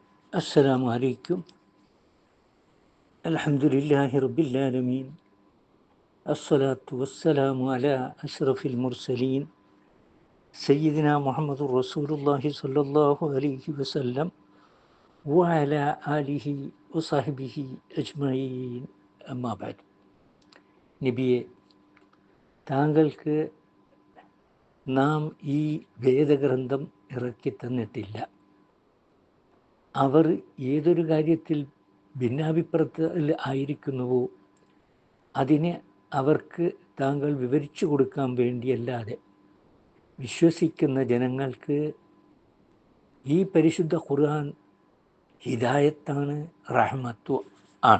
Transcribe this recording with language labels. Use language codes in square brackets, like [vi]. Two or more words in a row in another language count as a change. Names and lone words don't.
[ar] السلام عليكم. الحمد لله رب العالمين. الصلاة والسلام على أشرف المرسلين سيدنا محمد رسول الله صلى الله عليه وسلم وعلى آله وصحبه أجمعين. أما بعد. [ml] നബിയെ, താങ്കൾക്ക് നാം ഈ വേദഗ്രന്ഥം ഇറക്കി തന്നിട്ടില്ല. അവർ ഏതൊരു കാര്യത്തിൽ ഭിന്നാഭിപ്രായത്തിൽ ആയിരിക്കുന്നുവോ അതിനെ അവർക്ക് താങ്കൾ വിവരിച്ചു കൊടുക്കാൻ വേണ്ടിയല്ലാതെ വിശ്വസിക്കുന്ന ജനങ്ങൾക്ക് ഈ പരിശുദ്ധ ഖുർആൻ ഹിദായത്താണ്, റഹ്മത്തു ആണ്.